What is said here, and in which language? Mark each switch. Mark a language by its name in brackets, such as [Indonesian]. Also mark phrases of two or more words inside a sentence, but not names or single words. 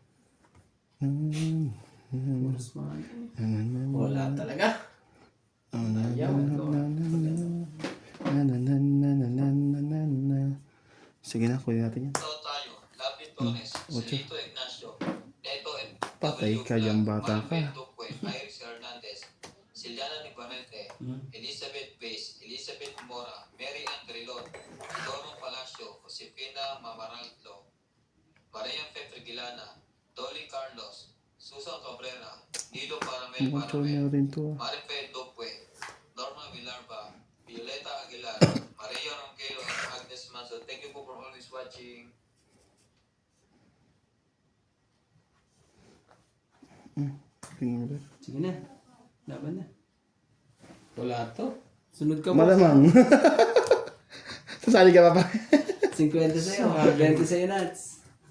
[Filipino] Puros mga wala talaga. Sige na, kunin natin yan. Ito tayo, Lapid Torres, Silito Ignacio, Neto and Patay ka dyan, bata ka. Duque, Iris Hernandez, Siliana Nibarete, Elizabeth Bays, Elizabeth Mora, Mary Ann Grilon, Dono Palacio, Josefina Mamaraldo, Maria Fetrigilana, Dolly Carlos, Susan Cabrera, Nido Paramel Motor Paramel, na rin to. Marife Duque, Norma Villarba, Violeta Aguilar, Maria Ronquero, and Agnes Manso. [English] Thank you po for always watching. [Filipino] Sige na. Laban na. Wala to. Sunod ka mo. Malamang. Sasali ka pa pa. 50 sa'yo. 20 sa'yo, Nats.